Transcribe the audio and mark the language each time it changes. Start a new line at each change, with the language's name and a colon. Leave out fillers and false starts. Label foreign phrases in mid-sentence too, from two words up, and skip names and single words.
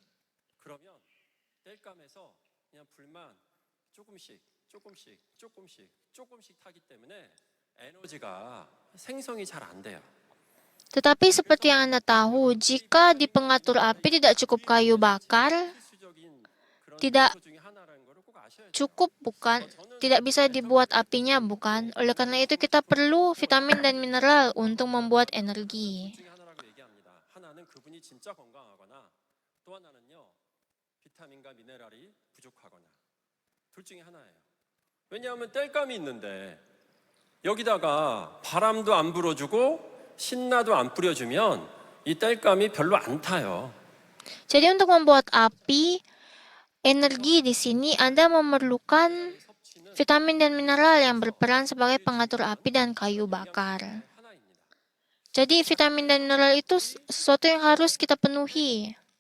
Indonesian: Tetapi seperti yang Anda tahu, jika di pengatur api tidak cukup kayu bakar, tidak cukup bukan? Tidak bisa dibuat apinya bukan? Oleh karena itu kita perlu vitamin dan mineral untuk membuat energi.
Korean: 왜냐하면 땔감이 있는데 여기다가 바람도 안 불어주고 신나도 안 뿌려주면 이 땔감이 별로 안 타요.
Indonesian: Jadi untuk membuat api, energi di sini Anda memerlukan vitamin dan mineral yang berperan sebagai pengatur api dan kayu bakar. Jadi vitamin dan mineral itu sesuatu yang harus kita penuhi.